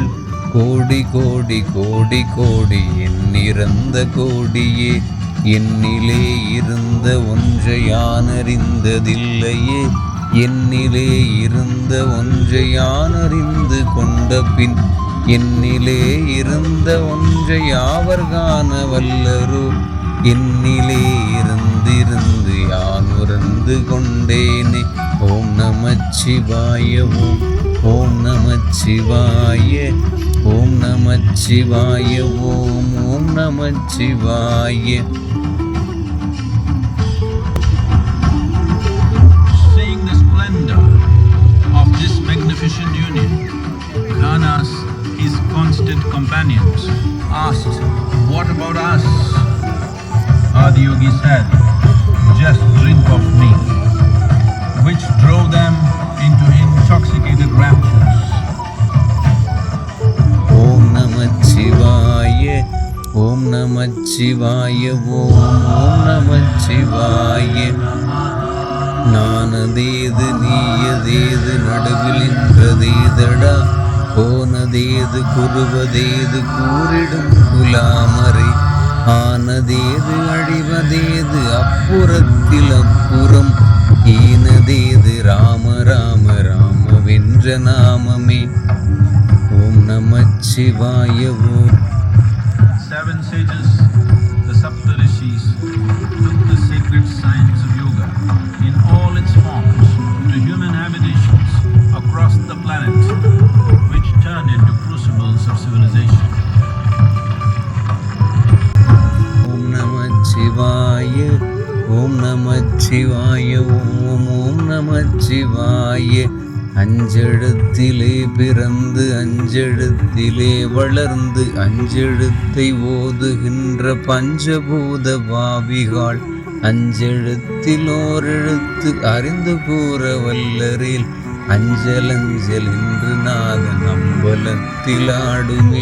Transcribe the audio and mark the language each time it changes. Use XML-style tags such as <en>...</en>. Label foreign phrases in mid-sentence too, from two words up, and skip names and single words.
<ta>கோடி கோடி கோடி கோடி எண்ணிறந்த கோடியே, என்னிலே இருந்த ஒன்றை யானறிந்ததில்லையே, என்னிலே இருந்த ஒன்றை யானறிந்து கொண்ட பின் என்னிலே இருந்த ஒன்றை யாவர் காண வல்லரோ, என்னிலே இருந்திருந்து யான் உணர்ந்து கொண்டேனே.</ta> <sa>ॐ नमश्शिवाय। ॐ ॐ नमश्शिवाय. ॐ नमश्शिवाय। ॐ ॐ नमश्शिवाय.</sa> <en>Seeing the splendor of this magnificent union, Ghanas, his constant companions, asked, "What about us?" Adiyogi said, "Just drink of me," which drove them into intoxicated raptures.</en> <sa>ॐ नमः शिवाय. ॐ नमः शिवाय। ॐ नमः शिवाय.</sa> <ta>நானதேது நீயதேது நடுவில் நின்றதேதடா, போனதேது குருவதேது கூறிடும் குலாமரை, ஆனதேது அழிவதேது அப்புறத்தில் அப்புறம், ஈனதேது ராம ராம ராம வென்ற நாமமே.</ta> <sa>ॐ नमश्शिवाय। ॐ.</sa> <en>Seven sages, the Saptarishis, took the sacred science of yoga in all its forms to human habitations across the planet, which turned into crucibles of civilization.</en> <sa>ॐ नमः शिवाय. ॐ नमः शिवाय। ॐ ॐ नमः शिवाय.</sa> <ta>அஞ்செழுத்திலே பிறந்து அஞ்செழுத்திலே வளர்ந்து அஞ்செழுத்தை ஓதுகின்ற பஞ்சபூத பாவிகாள், அஞ்செழுத்தில் ஓரெழுத்து அறிந்து கூற வல்லரில், அஞ்சல் அஞ்சல் என்று நாதன் அம்பலத்தில் ஆடுமே.</ta>